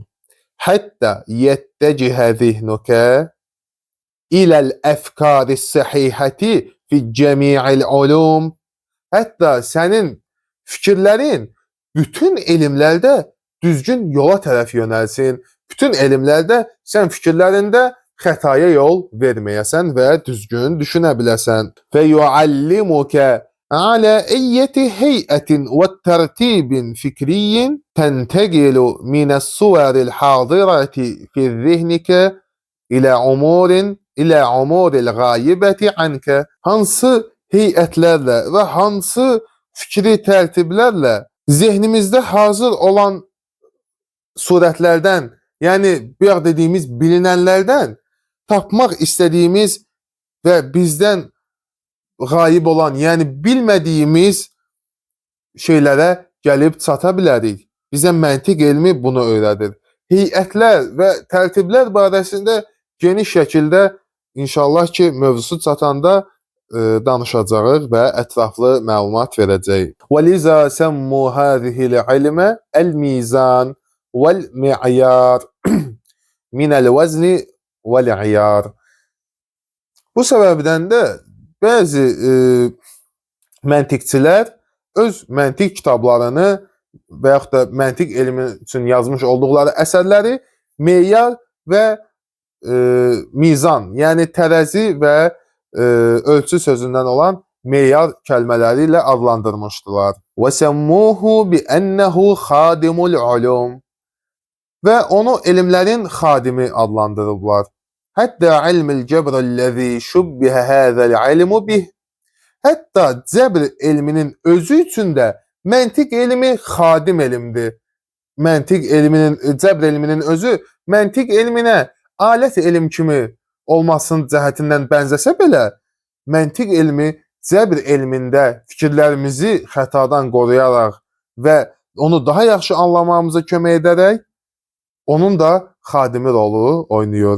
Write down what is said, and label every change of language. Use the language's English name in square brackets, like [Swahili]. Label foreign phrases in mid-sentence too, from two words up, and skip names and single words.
[Arabic] حتى يتجه ذهنك إلى الأفكار الصحيحة في جميع العلوم. [Azerbaijani] Hətta sənin fikirlərin bütün elmlərdə düzgün yola tərəf yönəlsin. Bütün elmlərdə sən fikirlərində xətaya yol verməyəsən və düzgün düşünə biləsən. [Arabic] ويعلمك على أي هيئة وترتيب فكري تنتقل من الصور الحاضرة في ذهنك إلى أمور الغائبة عنك. [Azerbaijani] Hansı heyətlərlə və hansı fikri tərtiblərlə zehnimizdə hazır olan surətlərdən, yəni bayaq dediyimiz bilinənlərdən tapmaq istədiyimiz və bizdən qayib olan, yəni bilmədiyimiz şeylərə gəlib çata bilərik. Bizə məntiq elmi bunu öyrədir. Heyətlər və tərtiblər barəsində geniş şəkildə inşallah ki mövzusu çatanda danışacağıq və ətraflı məlumat verəcəyik. [Arabic] وَلِذَا سَمُّوا هَذِهِ الْعِلْمَ الْمِيزَانِ وَالْمِعْيَارِ مِنَ الْوَزْنِ وَالْعِيَارِ. [Azerbaijani] Bu səbəbdən də bəzi məntiqçilər öz məntiq kitablarını və yaxud da məntiq elmi üçün yazmış olduqları əsərləri meyar və mizan, yəni tərəzi və ölçü sözündən olan meyar kəlmələri ilə adlandırmışdılar. [Arabic] وَسَمُّوهُ بِأَنَّهُ خَادِمُ الْعُلُومِ. [Azerbaijani] Və onu elmlərin xadimi adlandırıblar. [Arabic] حتى علم الجبر الذي شبه هذا العلم به. [Azerbaijani] Hətta cəbr elminin özü üçün də məntiq elmi xadim elmdir. Cəbr elminin özü məntiq elminə alət elm kimi olmasının cəhətindən bənzəsə belə, məntiq elmi cəbr elmində fikirlərimizi xətadan qoruyaraq və onu daha yaxşı anlamamıza kömək edərək onun da xadimi rolu oynayır.